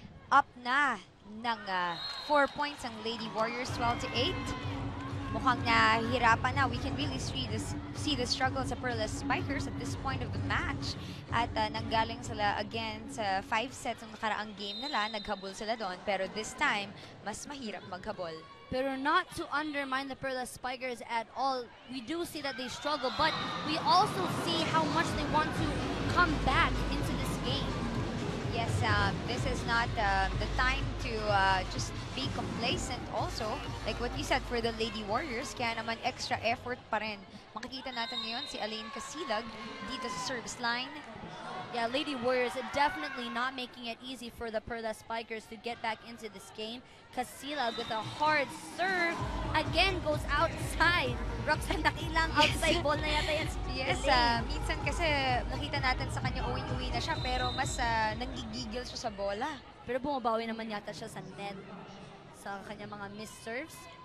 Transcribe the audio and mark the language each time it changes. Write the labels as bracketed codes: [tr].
[tl] Up na ng 4 points ang Lady Warriors, 12-8. Mukhang nahihirapan na. [en] We can really see the struggle sa Perlas Spikers at this point of the match. [tl] At nanggaling sila again sa 5 sets ng nakaraang game nila. Naghabol sila doon. Pero [en] this time, [tl] mas mahirap maghabol. [en] Pero not to undermine the Perlas Spikers at all. We do see that they struggle, but we also see how much they want to come back into this game. Yes, this is not the time to just be complacent also. Like what you said for the Lady Warriors, [tl] kaya naman [en] extra effort pa rin. [tl] Makikita natin ngayon si Elaine Casilag dito sa service line. [en] Yeah, Lady Warriors definitely not making it easy for the Perlas Spikers to get back into this game. Casilag with a hard serve, again goes outside. [tl] Roxanne, nakilang outside ball na yata yan. Yes, minsan kasi nakita natin sa kanya uwi-uwi na siya pero mas nanggigigil siya sa bola. Pero bumabawi naman yata siya sa net sa kanya mga missed serves.